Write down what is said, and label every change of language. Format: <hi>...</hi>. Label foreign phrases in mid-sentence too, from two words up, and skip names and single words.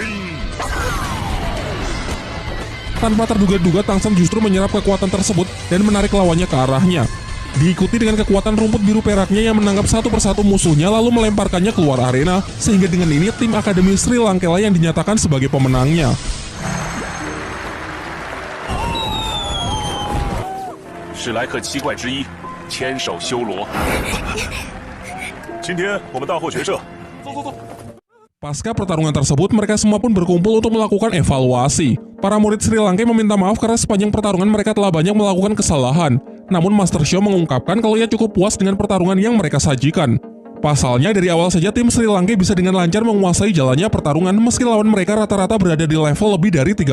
<id>Tanpa terduga-duga, Tang San justru menyerap kekuatan tersebut dan menarik lawannya ke arahnya. Diikuti dengan kekuatan rumput biru peraknya yang menangkap satu persatu musuhnya lalu melemparkannya keluar arena, sehingga dengan ini tim Akademi Sri Lanka yang dinyatakan sebagai pemenangnya.</id> <zh>史莱克七怪之一，千手修罗。今天我们大获全胜，走走走。</zh> <id>Pasca pertarungan tersebut, mereka semua pun berkumpul untuk melakukan evaluasi. Para murid Sri Lanka meminta maaf karena sepanjang pertarungan mereka telah banyak melakukan kesalahan. Namun Master Xiao mengungkapkan kalau ia cukup puas dengan pertarungan yang mereka sajikan. Pasalnya dari awal saja tim Sri Lanka bisa dengan lancar menguasai jalannya pertarungan meski lawan mereka rata-rata berada di level lebih dari 35.</id>